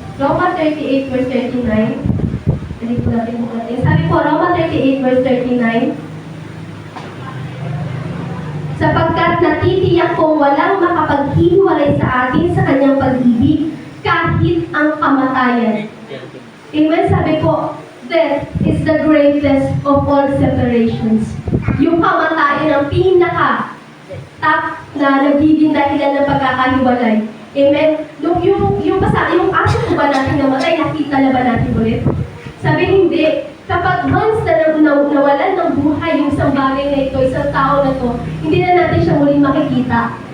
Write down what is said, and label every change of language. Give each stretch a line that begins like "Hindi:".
Filipino: Roma 38 verse 39. Hindi po natin bukatin. Sabi po, Roma 38 verse 39. Sapagkat natitiyak kong walang makapaghiwalay sa atin sa kanyang pag-ibig kahit ang kamatayan. Amen? Sabi po,
English: death is the greatest of all separations.
Filipino: Yung kamatayan ang pinaka-top na nagiging dahilan ng pagkakahiwalay. Amen? Yung aso ko ba natin namatay, nakita na ba natin ulit? Sabi hindi. Kapag once na nawalan ng buhay yung isang bagay na ito, isang tao na to, hindi na natin siya muling makikita.